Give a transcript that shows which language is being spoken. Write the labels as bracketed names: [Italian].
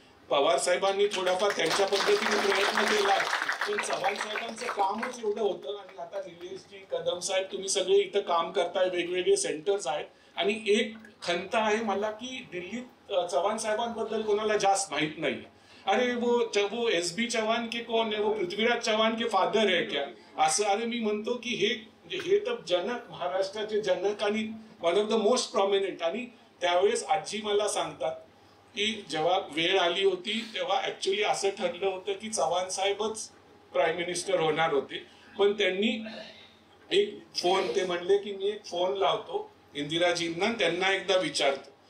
[Marathi] पवार साहेबांनी थोडाफार त्यांच्या पद्धतीने प्रयत्न केला, पण चव्हाण साहेबांचं कामच एवढं होतं. आणि आता निलेशजी, कदम साहेब, तुम्ही सगळे इथं काम करताय, वेगवेगळे सेंटर्स आहेत, आणि एक खंत आहे मला की दिल्लीत चव्हाण साहेबांबद्दल कोणाला जास्त माहित नाही. [Hindi] अरे वो एस बी चव्हाण के कौन है, वो पृथ्वीराज चव्हाण के फादर है क्या, असं. [Marathi] अरे मी म्हणतो की हे तर जनक, महाराष्ट्राचे जनक आणि [English] One of the most prominent. [Marathi] आणि त्यावेळेस आजी मला सांगतात की जेव्हा वेळ आली होती तेव्हा ऍक्च्युली असं ठरलं होतं की चव्हाण साहेबच प्राईम मिनिस्टर होणार होते, पण त्यांनी एक फोन, ते म्हणले की मी एक फोन लावतो इंदिराजींना, त्यांना एकदा विचारतो.